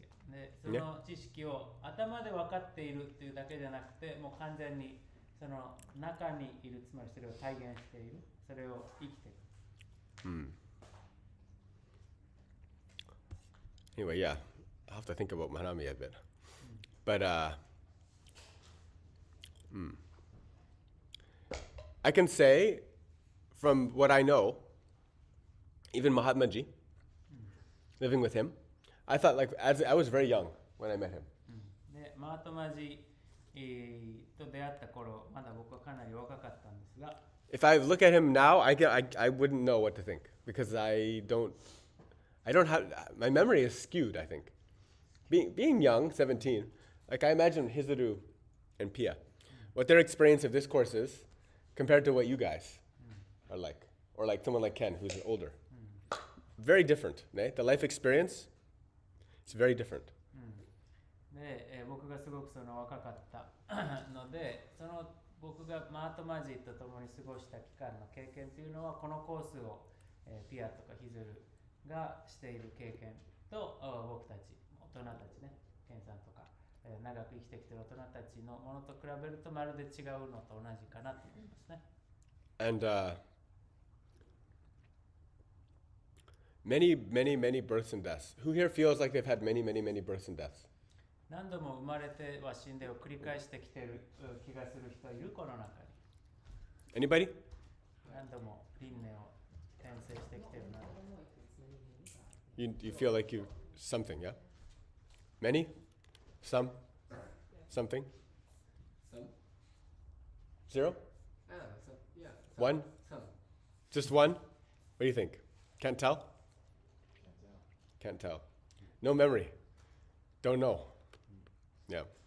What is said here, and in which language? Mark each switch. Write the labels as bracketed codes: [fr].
[ja] で、その知識を頭で分かっているっていうだけじゃなくて、もう完全にその中にいる、つまりそれを体現している、それを生きている。 [en] Anyway, yeah, I'll have to think about Manami a bit. But I can say, from what I know, even Mahatma Ji, living with him, I thought like as I was very young when I met him. [ja] で、マートマジと出会った頃、まだ僕はかなり若かったんですが、 [en] If I look at him now, I wouldn't know what to think because I don't have my memory is skewed. I think being young, 17, like I imagine Hizuru and Pia, what their experience of this course is compared to what you guys are like, or like someone like Ken who's older. Very different, right? The life experience is very different. [ja] で、僕がすごくその若かったので、その僕がマートマジと共に過ごした期間の経験というのはこのコースを、ピアとかヒズルがしている経験と僕たち大人たちね、ケンさんとか、長く生きてきている大人たちのものと比べるとまるで違うのと同じかなと思いますね。 [en] And many births and deaths. Who here feels like they've had many births and deaths? [ja] 何度も生まれては死んでを繰り返してきている気がする人いるこの中に。 [en] Anybody? [ja] 何度も輪廻を転生してきているな。 [en] You feel like you something, yeah? Many? Some? Something? Some? Zero? Some, yeah. One? Some. Just one? What do you think? Can't tell? Can't tell. No memory. Don't know. Yeah.